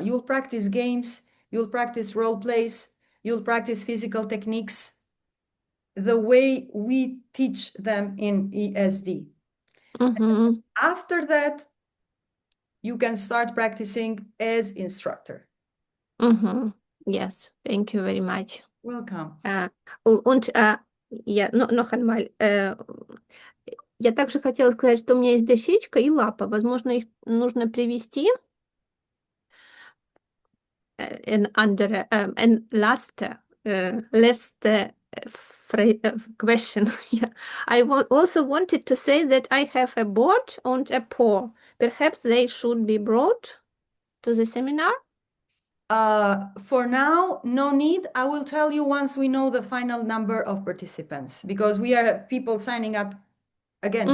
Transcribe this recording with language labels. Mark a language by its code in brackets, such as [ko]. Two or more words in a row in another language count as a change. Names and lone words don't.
[en] You'll practice games, you'll practice role plays, you'll practice physical techniques the way we teach them in ESD. мгм, After that, you can start practicing as instructor. мгм. Yes, thank you very much. Welcome. [de] Und я, noch einmal, [ru] я также хотела сказать, что у меня есть дощечка и лапа. Возможно, их нужно привести. [de] Ein letzte [en] question. Yeah. I also wanted to say that I have a board and a paw. Perhaps they should be brought to the seminar. For now, no need. I will tell you once we know the final number of participants because we are people signing up again